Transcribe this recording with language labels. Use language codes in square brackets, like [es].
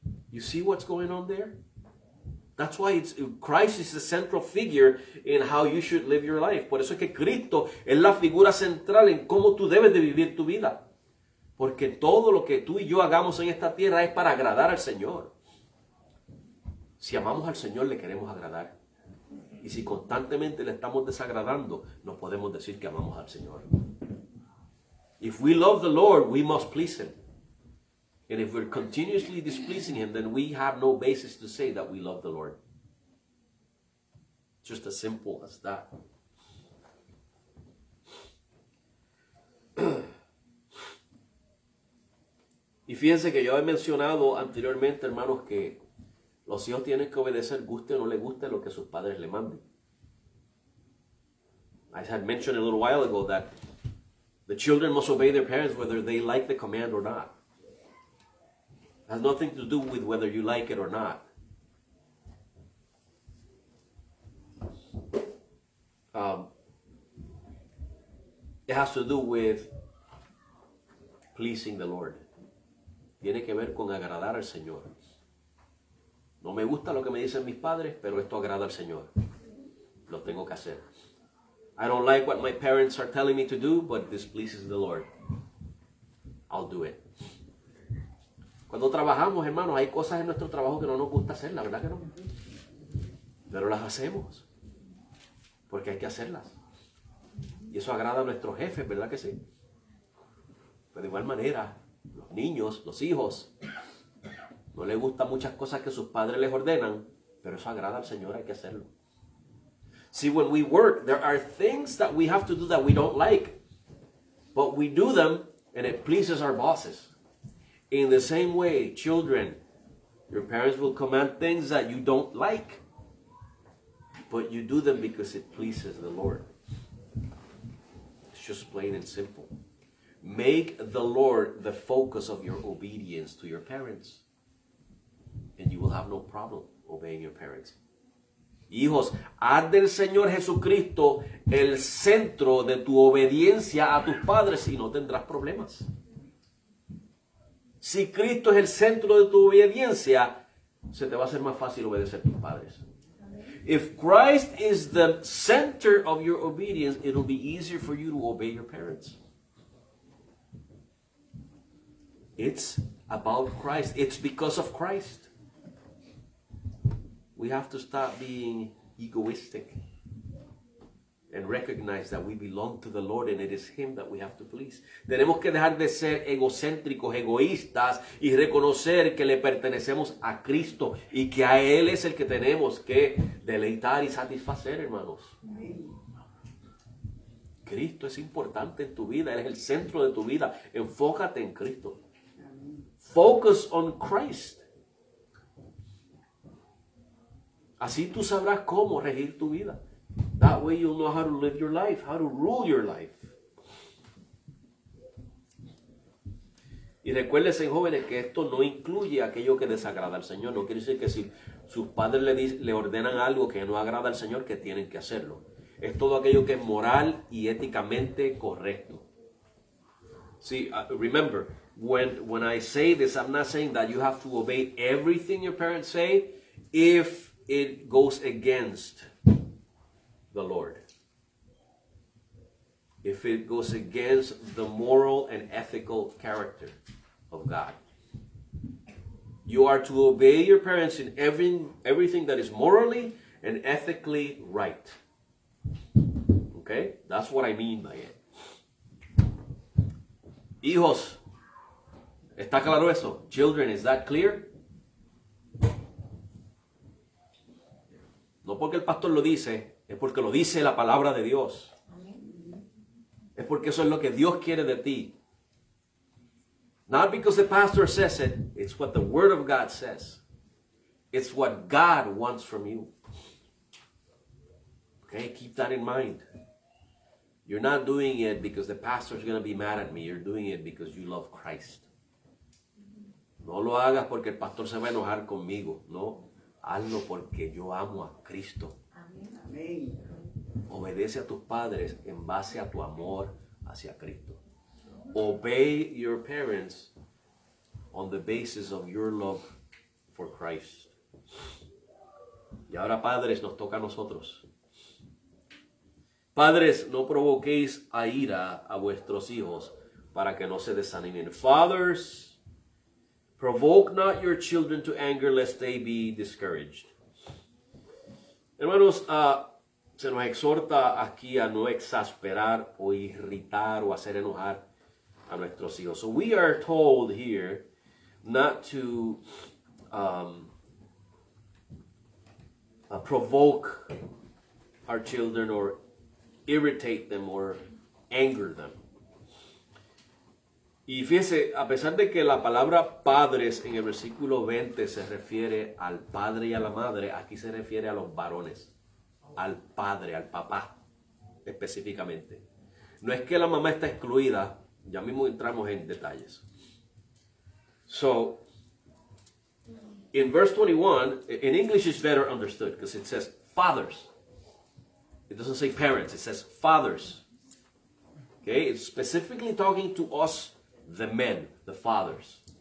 [en] You see what's going on there? That's why Christ is the central figure in how you should live your life. [es] Por eso es que Cristo es la figura central en cómo tú debes de vivir tu vida. Porque todo lo que tú y yo hagamos en esta tierra es para agradar al Señor. Si amamos al Señor, le queremos agradar. Y si constantemente le estamos desagradando, no podemos decir que amamos al Señor. [en] If we love the Lord, we must please Him. And if we're continuously displeasing Him, then we have no basis to say that we love the Lord. Just as simple as that. [es] Y fíjense que yo he mencionado anteriormente, hermanos, que los hijos tienen que obedecer, guste o no les guste lo que sus padres le manden. [en] I had mentioned a little while ago that the children must obey their parents whether they like the command or not. It has nothing to do with whether you like it or not. It has to do with pleasing the Lord. [es] Tiene que ver con agradar al Señor. No me gusta lo que me dicen mis padres, pero esto agrada al Señor. Lo tengo que hacer. [en] I don't like what my parents are telling me to do, but this pleases the Lord. I'll do it. [es] Cuando trabajamos, hermanos, hay cosas en nuestro trabajo que no nos gusta hacer, la verdad que no. Pero las hacemos. Porque hay que hacerlas. Y eso agrada a nuestros jefes, ¿verdad que sí? Pero de igual manera, los niños, los hijos, no les gustan muchas cosas que sus padres les ordenan, pero eso agrada al Señor, hay que hacerlo. [en] See, when we work, there are things that we have to do that we don't like, but we do them and it pleases our bosses. In the same way, children, your parents will command things that you don't like, but you do them because it pleases the Lord. It's just plain and simple. Make the Lord the focus of your obedience to your parents, and you will have no problem obeying your parents. [es] Hijos, haz del Señor Jesucristo el centro de tu obediencia a tus padres y no tendrás problemas. Si Cristo es el centro de tu obediencia, se te va a hacer más fácil obedecer a tus padres. [en] If Christ is the center of your obedience, it'll be easier for you to obey your parents. It's about Christ. It's because of Christ. We have to stop being egoistic and recognize that we belong to the Lord and it is Him that we have to please. [es] Tenemos que dejar de ser egocéntricos, egoístas y reconocer que le pertenecemos a Cristo y que a Él es el que tenemos que deleitar y satisfacer, hermanos. Cristo es importante en tu vida, Él es el centro de tu vida. Enfócate en Cristo. [en] Focus on Christ. [es] Así tú sabrás cómo regir tu vida. [en] That way you'll know how to live your life, how to rule your life. [es] Y recuérdense, jóvenes, que esto no incluye aquello que desagrada al Señor. No quiere decir que si sus padres le ordenan algo que no agrada al Señor, que tienen que hacerlo. Es todo aquello que es moral y éticamente correcto. [en] See, remember, when I say this, I'm not saying that you have to obey everything your parents say if it goes against the Lord. If it goes against the moral and ethical character of God. You are to obey your parents in everything that is morally and ethically right. Okay? That's what I mean by it. [es] Hijos, ¿Está claro eso? [en] Children, is that clear? [es] No porque el pastor lo dice, es porque lo dice la palabra de Dios. Es porque eso es lo que Dios quiere de ti. [en] Not because the pastor says it, it's what the Word of God says. It's what God wants from you. Okay, keep that in mind. You're not doing it because the pastor is going to be mad at me. You're doing it because you love Christ. [es] No lo hagas porque el pastor se va a enojar conmigo. No, hazlo porque yo amo a Cristo. Amén. Obedece a tus padres en base a tu amor hacia Cristo. [en] Obey your parents on the basis of your love for Christ. [es] Y ahora, padres, nos toca a nosotros. Padres, no provoquéis a ira a vuestros hijos para que no se desanimen. [en] Fathers, provoke not your children to anger lest they be discouraged. [es] Hermanos, se nos exhorta aquí a no exasperar o irritar o hacer enojar a nuestros hijos. [en] So we are told here not to provoke our children or irritate them or anger them. [es] Y fíjese, a pesar de que la palabra padres en el versículo 20 se refiere al padre y a la madre, aquí se refiere a los varones, al padre, al papá específicamente. No es que la mamá está excluida, ya mismo entramos en detalles. [en] So, in verse 21, in English it's better understood because it says fathers. It doesn't say parents, it says fathers. Okay, it's specifically talking to us, the men, the fathers.